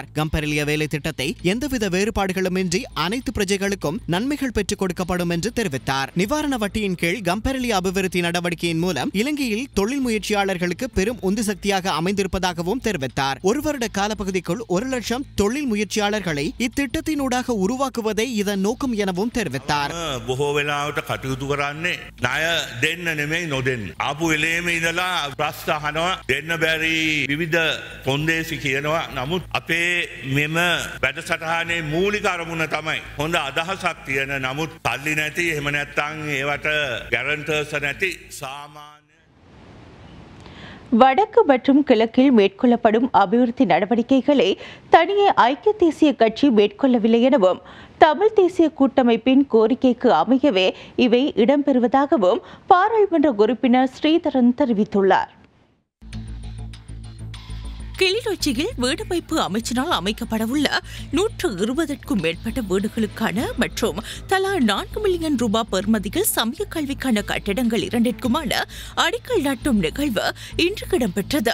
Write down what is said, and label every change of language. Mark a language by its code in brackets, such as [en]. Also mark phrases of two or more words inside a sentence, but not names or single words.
[ta] கம்பெரலிய வேலை திட்டத்தை எந்தவித வேறுபாடுகளுமின்றி அனைத்து பிரஜைகளுக்கும் நன்மைகள் பெற்றுக் கொடுக்கப்படும் என்று தெரிவித்தார். நிவாரண வட்டியின் கீழ் கம்பெரலிய அபிவிருத்தி நடவடிக்கையின் மூலம் இலங்கையில் தொழில் முயற்சியாளர்களுக்கு பெரும் உந்து சக்தியாக அமைந்திருப்பதாகவும் தெரிவித்தார். 1 வருட காலப்பகுதிக்குள் 1 லட்சம் தொழில் முயற்சியாளர்களை இத்திட்டத்தினூடாக உருவாக்குவதே இதன் நோக்கம் எனவும் தெரிவித்தார். [si] දෙන්න බැරි විවිධ කොන්දේසි කියනවා. නමුත් අපේ මෙම වැඩසටහනේ මූලික අරමුණ තමයි හොඳ අදහසක් තියෙන නමුත් සල්ලි නැති එහෙම නැත්නම් ඒවට ගැරන්ටර්ස් නැති සාමාන්‍ය [ta] வடக்கு மற்றும் கிழக்கில் மேற்கொள்ளப்படும் அபிவிருத்தி நடவடிக்கைகளை தனியே ஐக்கிய தேசிய கட்சி மேற்கொள்ளவில்லை எனவும் தமிழ் தேசிய கூட்டமைப்பின் கோரிக்கைக்கு அமையவே இவை இடம்பெறுவதாகவும் பாராளுமன்ற உறுப்பினர் ஸ்ரீதரன் தெரிவித்துள்ளார். கிளிநொச்சியில் வீடு வைப்பு அமைச்சினால் அமைக்கப்படவுள்ள 120க்கும் மேற்பட்ட வீடுகளுக்கான மற்றும் தலா 4 மில்லியன் ரூபாய் பெறுமதியில் சமய கல்விக்கான கட்டிடங்கள் 2ற்குமான அடிக்கல் நாட்டும் நிகழ்வு இன்று இடம்பெற்றது.